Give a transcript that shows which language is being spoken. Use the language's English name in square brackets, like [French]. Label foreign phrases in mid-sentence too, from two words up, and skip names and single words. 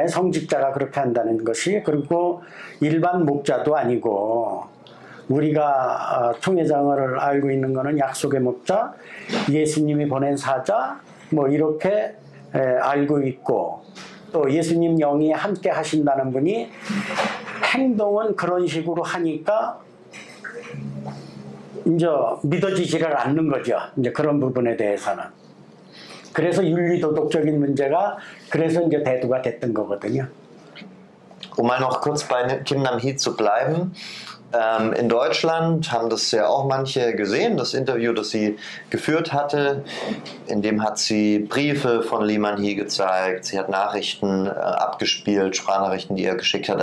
[Korean] 성직자가 그렇게 한다는 것이. 그리고 일반 목자도 아니고 우리가 총회장을 알고 있는 거는 약속의 목자, 예수님이 보낸 사자 뭐 이렇게 알고 있고 또 예수님 영이 함께 하신다는 분이 행동은 그런 식으로 하니까 이제 믿어지지를 않는 거죠. 이제 그런 부분에 대해서는. 그래서 윤리도덕적인 문제가 그래서 이제 대두가 됐던 거거든요. [German] Mal noch kurz bei Kim Nam-hee zu bleiben. In Deutschland haben das ja auch manche gesehen, das Interview, das sie geführt hatte. In dem hat sie Briefe von Lee Man-hee gezeigt, sie hat Nachrichten abgespielt, Sprachnachrichten, die er geschickt hat.